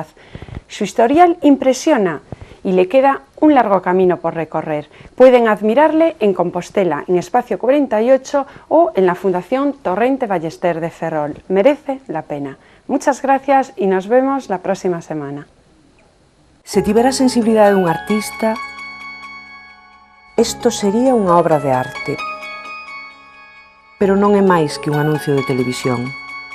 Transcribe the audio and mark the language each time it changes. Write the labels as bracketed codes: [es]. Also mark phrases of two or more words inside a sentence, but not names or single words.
[es] Su historial impresiona y le queda un largo camino por recorrer. Pueden admirarle en Compostela, en Espacio 48 o en la Fundación Torrente Ballester de Ferrol. Merece la pena. Muchas gracias y nos vemos la próxima semana. [gl] Se tivera a sensibilidade dun artista, isto sería unha obra de arte, pero non é máis que un anuncio de televisión.